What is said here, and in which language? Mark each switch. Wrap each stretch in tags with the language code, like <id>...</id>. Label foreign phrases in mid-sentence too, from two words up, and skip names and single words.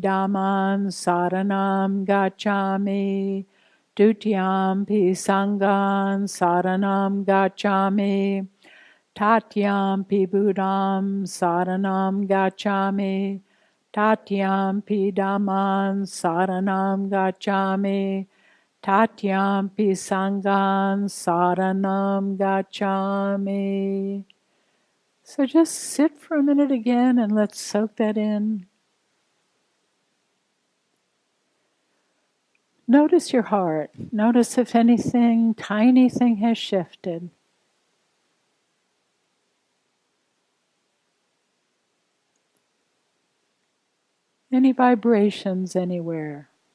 <pi>Dhammam saranam gacchami, Dutiyampi Sangam saranam gacchami, Tatyampi Buddham saranam gacchami, Tatyampi Dhammam saranam gacchami, Tatyampi Sangam saranam gacchami.</pi> <en>So just sit for a minute again and let's soak that in. Notice your heart. Notice if anything, tiny thing has shifted. Any vibrations anywhere.</en>